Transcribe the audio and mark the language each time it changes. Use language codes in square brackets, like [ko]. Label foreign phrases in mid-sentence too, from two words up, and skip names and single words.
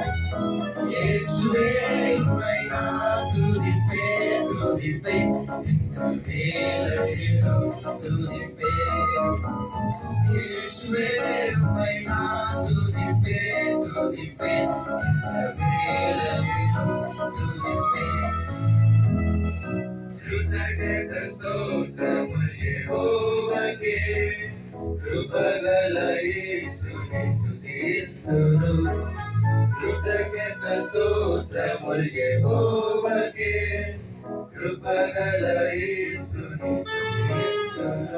[ta] இயேசுவே உம்மை நான் துதிப்பேன், துதிப்பேன். இந்த வேளையிலும் துதிப்பேன். இயேசுவே உம்மை நான் துதிப்பேன், துதிப்பேன். இந்த வேளையிலும் துதிப்பேன். [te] కృతజ్ఞత స్తోత్రములు యెహోవాకే, కృపగల యేసుని స్తుతింతును. కృతజ్ఞత స్తోత్రములు యెహోవాకే, కృపగల యేసుని స్తుతింతును.